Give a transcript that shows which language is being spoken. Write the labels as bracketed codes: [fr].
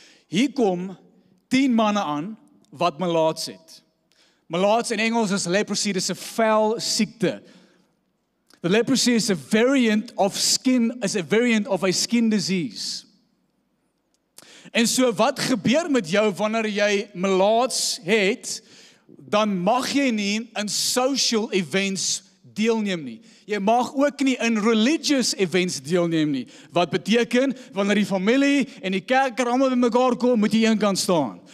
[af] Hier kom 10 manne aan wat melaats het. Melaats in Engels is leprosy, dis 'n vel siekte. [en] The leprosy is a variant of a skin disease. [af] En so wat gebeur met jou wanneer jy melaats het, dan mag jy nie in [en] social events [af] deelneem nie. Jy mag ook nie in [en] religious events [af] deelneem nie. Wat beteken, wanneer die familie en die kerk almal bymekaar kom, moet jy eenkant staan.